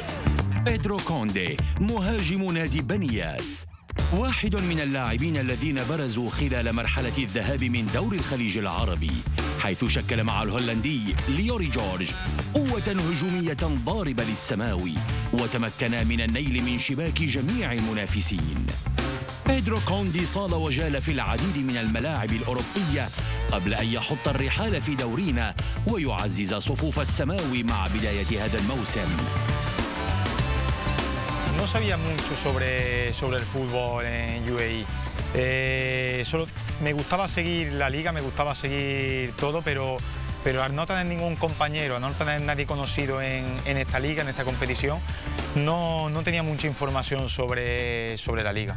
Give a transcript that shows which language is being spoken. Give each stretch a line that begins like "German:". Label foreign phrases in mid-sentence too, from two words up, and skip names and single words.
Arabic: بيدرو كوندي مهاجم نادي بنياس، واحد من اللاعبين الذين برزوا خلال مرحلة الذهاب من دوري الخليج العربي، حيث شكل مع الهولندي ليوري جورج قوة هجومية ضاربة للسماوي، وتمكن من النيل من شباك جميع المنافسين. بيدرو كوندي صال وجال في العديد من الملاعب الأوروبية قبل أن يحط الرحال في دورينا ويعزز صفوف السماوي مع بداية هذا الموسم.
Spanish: No sabía mucho sobre el fútbol en UAE. Solo me gustaba seguir la liga, me gustaba seguir todo, pero al no tener ningún compañero, al no tener nadie conocido en esta liga, en esta competición, no tenía mucha información sobre la liga.